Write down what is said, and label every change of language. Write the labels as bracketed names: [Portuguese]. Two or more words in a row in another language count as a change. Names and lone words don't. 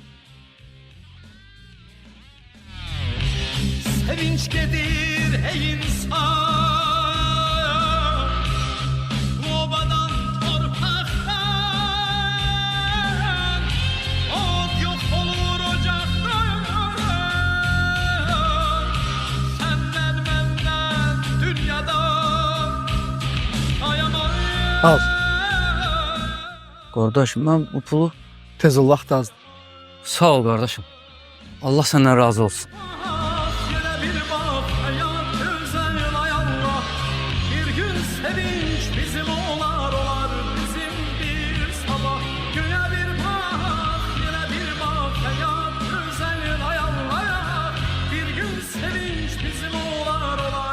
[Azerbaijani] Sevinç gedir ey insan, obadan torpaqdan, od yok olur ocaqdan, senden benden dünyada ayamayım. Al. Qardaş, mən bu pulu... Tez ol, vaxt azdır. Sağ ol qardaşım. Allah səndən razı olsun. [Turkish] Bir bak hayat güzel ay Allah, bir gün sevinç bizim olar bizim bir sabah. Göğe bir bak, yine bir bak hayat güzel ay Allah, bir gün sevinç bizim olar